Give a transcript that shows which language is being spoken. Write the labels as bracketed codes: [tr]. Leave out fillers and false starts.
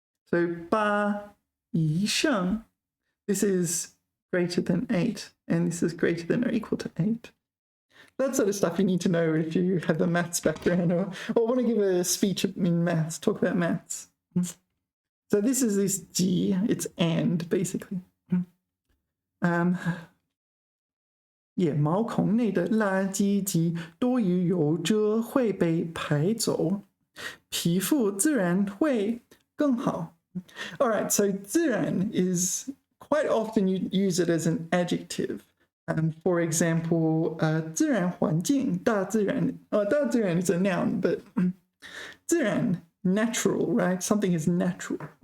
[en] So 8以上, this is greater than 8, and this is greater than or equal to 8. That sort of stuff you need to know if you have a maths background or want to give a speech in maths, talk about maths. So this is this G, it's and basically. [zh] Yeah, 毛孔内的垃圾及多余油脂会被排走，皮肤自然会更好。 [en] All right, so 自然 is quite often you use it as an adjective. For example, 自然环境, 大自然, 大自然 is a noun, but 自然, natural, right? Something is natural.